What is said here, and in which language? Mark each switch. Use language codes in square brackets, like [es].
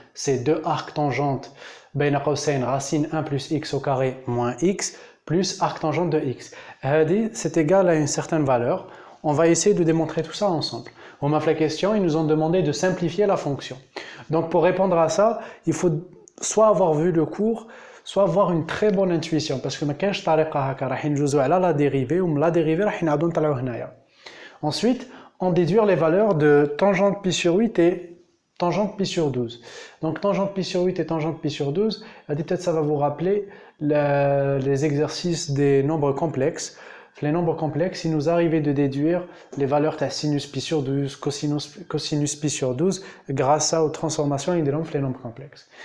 [fr] C'est deux arcs tangentes [ar] بين قوسين [fr] racine 1 plus x au carré moins x plus arc tangente de x. هذه c'est égal à une certaine valeur. On va essayer de démontrer tout ça ensemble. On m'a fait la question, ils nous ont demandé de simplifier la fonction. Donc pour répondre à ça, il faut soit avoir vu le cours, soit avoir une très bonne intuition. Parce que [ar] ما كاينش طريقة هكا راح نجوزو على la dérivée و la dérivée راح نعاودو نطلعو هنايا. [fr] Ensuite, en déduire les valeurs de tangente pi sur 8 et tangente pi sur 12. Donc tangente pi sur 8 et tangente pi sur 12, peut-être ça va vous rappeler les exercices des nombres complexes. Les nombres complexes, il nous arrivait de déduire les valeurs de sinus pi sur 12, cosinus pi sur 12 grâce aux transformations et des nombres complexes.